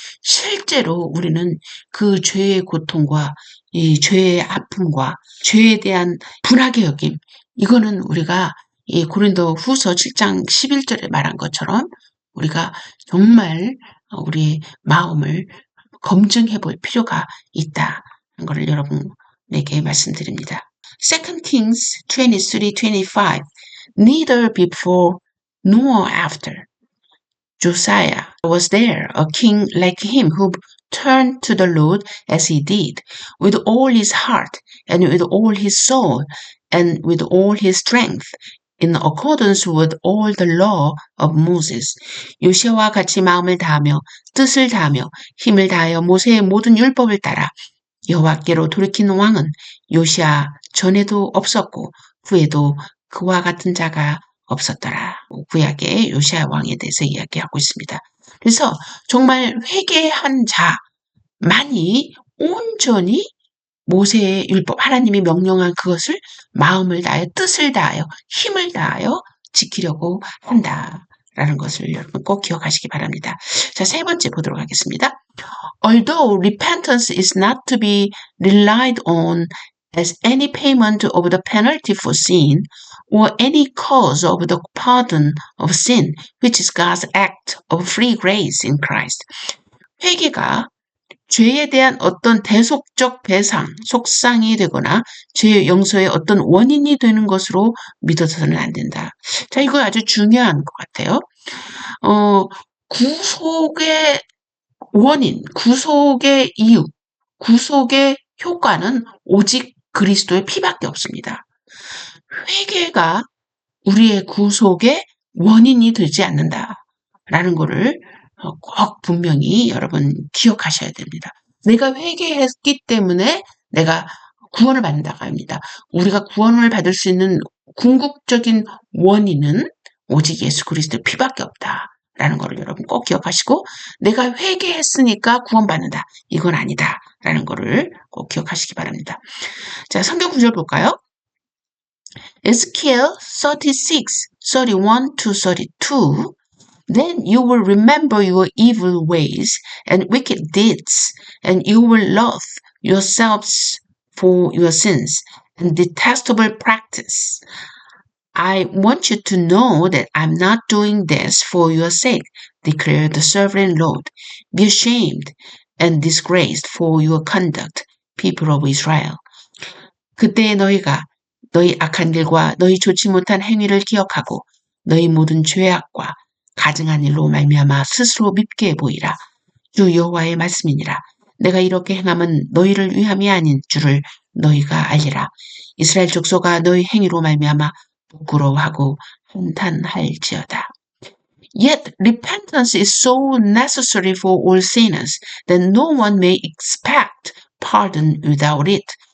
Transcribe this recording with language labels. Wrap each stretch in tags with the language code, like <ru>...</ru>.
<ko>실제로 우리는 그 죄의 고통과 이 죄의 아픔과 죄에 대한 분하게 여김, 이거는 우리가 이 고린도 후서 7장 11절에 말한 것처럼 우리가 정말 우리의 마음을 검증해 볼 필요가 있다는 것을 여러분에게 말씀드립니다.</ko> <en>2 Kings 23:25 Neither before nor after Josiah was there a king like him who turned to the Lord as he did, with all his heart and with all his soul and with all his strength, in accordance with all the law of Moses.</en> <ko>요시아와 같이 마음을 다하며 뜻을 다하며 힘을 다하여 모세의 모든 율법을 따라 여호와께로 돌이킨 왕은 요시아 전에도 없었고 후에도 그와 같은 자가 없었더라. 구약의 요시아 왕에 대해서 이야기하고 있습니다. 그래서 정말 회개한 자만이 온전히 모세의 율법, 하나님이 명령한 그것을 마음을 다하여 뜻을 다하여 힘을 다하여 지키려고 한다라는 것을 여러분 꼭 기억하시기 바랍니다. 자, 세 번째 보도록 하겠습니다.</ko> <en>Although repentance is not to be relied on as any payment of the penalty for sin or any cause of the pardon of sin, which is God's act of free grace in Christ.</en> <ko>회개가 죄에 대한 어떤 대속적 배상, 속상이 되거나 죄 용서의 어떤 원인이 되는 것으로 믿어서는 안 된다. 자, 이거 아주 중요한 것 같아요. 구속의 원인, 구속의 이유, 구속의 효과는 오직 그리스도의 피밖에 없습니다. 회개가 우리의 구속의 원인이 되지 않는다라는 것을 꼭 분명히 여러분 기억하셔야 됩니다. 내가 회개했기 때문에 내가 구원을 받는다가 아닙니다. 우리가 구원을 받을 수 있는 궁극적인 원인은 오직 예수 그리스도의 피밖에 없다라는 것을 여러분 꼭 기억하시고, 내가 회개했으니까 구원받는다, 이건 아니다라는 것을 꼭 기억하시기 바랍니다. 자, 성경 구절 볼까요?</ko> <en>Ezekiel 36:31-32 Then you will remember your evil ways and wicked deeds, and you will loathe yourselves for your sins and detestable practice. I want you to know that I'm not doing this for your sake, declared the sovereign Lord. Be ashamed and disgraced for your conduct, people of Israel.</en> <ko>그때 너희가 너희 악한 길과 너희 좋지 못한 행위를 기억하고 너희 모든 죄악과 가증한 일로 말미암아 스스로 밉게 보이라. 주 여호와의 말씀이니라. 내가 이렇게 행함은 너희를 위함이 아닌 줄을 너희가 알리라. 이스라엘 족속아 너희 행위로 말미암아 부끄러워하고 한탄할지어다.</ko> <en>Yet repentance is so necessary for all sinners that no one may expect pardon without it.</en>